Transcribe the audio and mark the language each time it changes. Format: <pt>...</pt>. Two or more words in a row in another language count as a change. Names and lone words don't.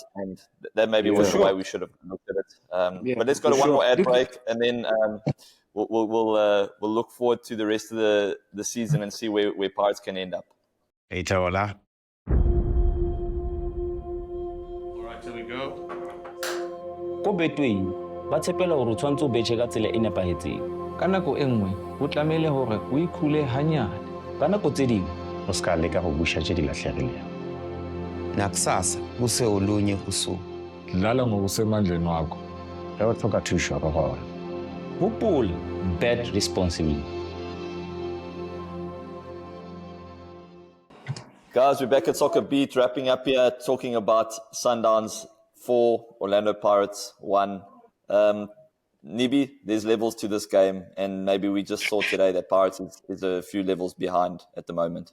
<en>And that maybe was the way we should have looked at it. But let's go to one more ad break, and then we'll look forward to the rest of the season and see where Pirates can end up. Hey, Taola. All right, here we go.</en> <st>Ko Betway ba tshepela hore o tshwantse o betjhe ka tsela e nepahetseng. Ka nako e nngwe o tlamehile hore o ikhule hanyane.</st> <tn>Ka nako tse ding o ska leka go busha tse di lahlegileng.</tn> <zu>Nakusasa kuse olunye kusuku. Dlala ngokusemandleni wakho. Uyathoka thusho roholo.</zu> <st>Hopola,</st> <en>bet responsibly. Guys, we're back at SoccerBeat, wrapping up here, talking about Sundowns 4, Orlando Pirates 1. Nibi, there's levels to this game, and maybe we just saw today that Pirates is a few levels behind at the moment.</en>